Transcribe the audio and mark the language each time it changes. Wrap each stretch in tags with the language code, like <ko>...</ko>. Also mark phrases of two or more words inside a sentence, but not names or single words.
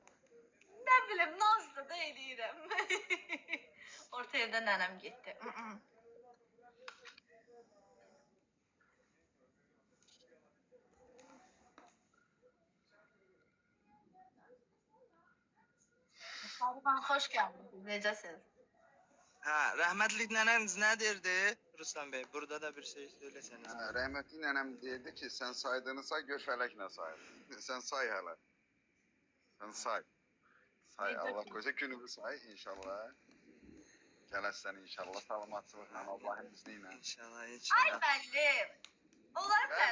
<az>Ne bileyim nazlı da eləyirəm. Orta evdə nənəm getdi. Sarıban</az> <tr>hoş geldiniz.</tr> <az>Necəsiniz?</az> <tr>Ha, rahmetli neneniz ne derdi Ruslan Bey? Burada da bir şey söyleseniz.</tr> <az>Rəhmətli nənəm deyirdi ki, sən saydığını say, gör fələklə say. Sən say hələ. Sən say. Say, Allah qoca gününü say inşallah. Gələsən inşallah, salamatçılıqla, Allahın izni ilə. İnşallah, Ay inşallah. müəllim. Onları mən</az>